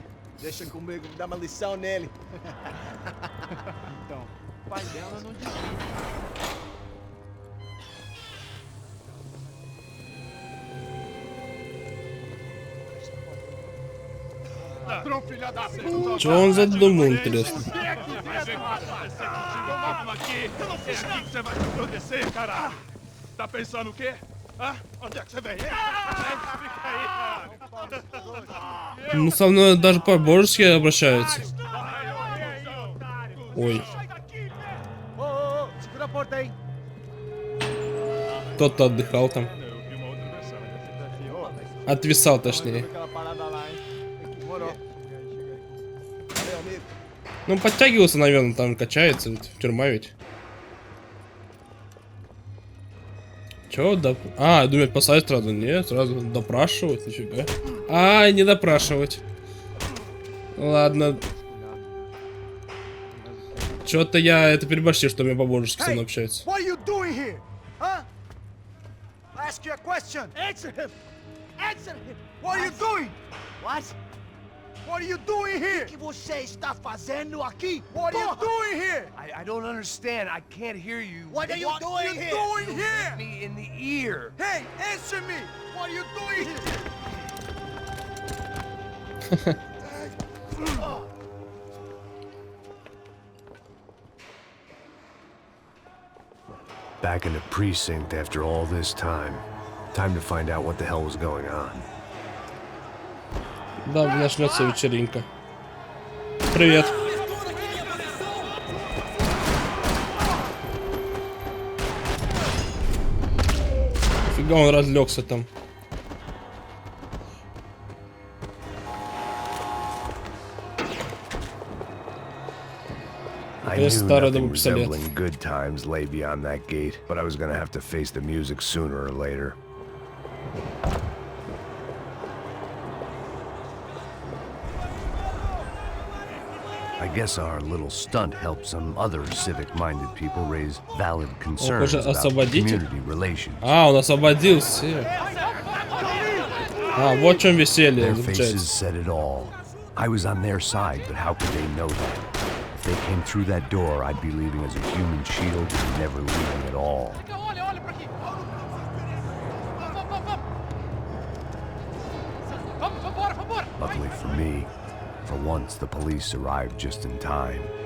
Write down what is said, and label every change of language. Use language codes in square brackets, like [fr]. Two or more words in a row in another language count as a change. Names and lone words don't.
[pt] Deixa comigo, dá uma lição nele. Então, o pai dela não desgruda. Ladrão, filha da puta! [ru] Чего он задумал, интересно? [pt] Você vai acontecer, cara? Tá pensando o quê? Hã? Onde é que você vem? [ru] Ну, со мной даже по-божески обращаются. Ой. [pt] Segura a porta aí. [ru] Кто-то отдыхал там. Отвисал, точнее. Ну, подтягивался, наверное, там качается, ведь тюрьма ведь. Чё, А, думают, посадить сразу? Нет, сразу допрашивать, нифига. А, не допрашивать. Ладно. Чё-то я это переборщил, что у меня по-божески со мной общаются. [en] What are you doing here? Huh? I ask you a question. Answer him. Answer him. What are you doing? What? What are you doing here? [pt] O que você está fazendo aqui? [en] What are you [pt] Porra! [en] doing here? I don't understand. I can't hear you. What are you doing here? Doing here? Me in the ear. Hey, answer me! What are you doing here? Back in the precinct after all this time. Time to find out what the hell was going on. [ru] Да, начнется вечеринка. Привет. Фига он разлегся там. [en] I knew nothing resembling good times lay beyond that gate, but I was gonna have to face the music sooner or later. I guess our little stunt helped some other civic-minded people raise valid concerns about community relations. [ru] А, он освободил всех. А, вот в чем веселье. [en] Their faces said it all. I was on their side, but how could they know that? If they came through that door, I'd be leaving as a human shield and never leaving at all. Luckily for me, for once the police arrived just in time.